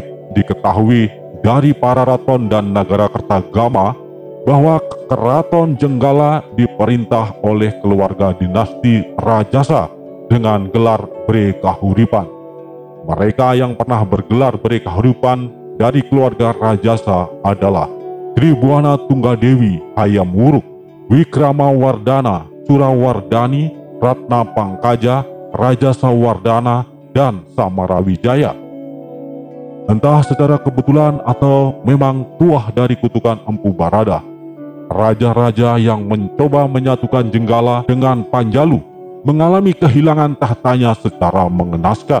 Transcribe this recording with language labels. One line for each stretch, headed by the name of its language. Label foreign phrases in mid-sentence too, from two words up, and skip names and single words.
Indonesian: Diketahui dari para raton dan Nagara Kertagama bahwa keraton Jenggala diperintah oleh keluarga dinasti Rajasa dengan gelar Bre Kahuripan. Mereka yang pernah bergelar Bre Kahuripan dari keluarga Rajasa adalah Tribuana Tunggadewi Hayam Wuruk, Wikrama Wardana, Surawardani, Ratna Pangkaja, Raja Sawardana, dan Samarawijaya. Entah secara kebetulan atau memang tuah dari kutukan Empu Barada, raja-raja yang mencoba menyatukan Jenggala dengan Panjalu mengalami kehilangan tahtanya secara mengenaskan.